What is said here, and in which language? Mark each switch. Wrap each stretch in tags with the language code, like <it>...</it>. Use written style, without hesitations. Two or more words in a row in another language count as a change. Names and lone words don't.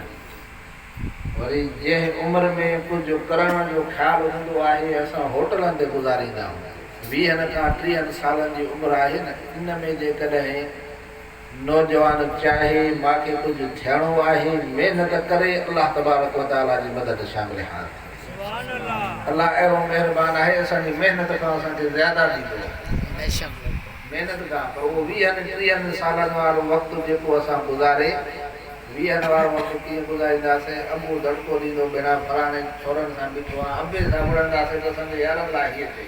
<sd>वरी जंहिं उमिरि में कुझु करण जो ख़्यालु हूंदो आहे, असां होटलनि ते गुज़ारींदा आहियूं। 20 खां 30 सालनि जी उमिरि आहे न, इन में जेकॾहिं नौजवान चाहे मूंखे कुझु थियणो आहे, महिनत करे</sd> <ar>الله تبارك وتعالى</ar> <sd>जी मदद शामिल हाल। अल्लाह अहिड़ो महिरबान आहे, असांजी महिनत खां असांखे ज़्यादा ॾींदो आहे। महिनत खां पर उहो 20-30 सालनि वारो वक़्तु जेको असां गुज़ारे, 20 वारो वक़्तु कीअं गुज़ारींदासीं। अबू दड़को ॾींदो बिना फलाणे छोरनि सां ॿिठो आहे, अंबे सां विढ़ंदासीं त असांजे यारनि लाइ हीअ थिए।</sd>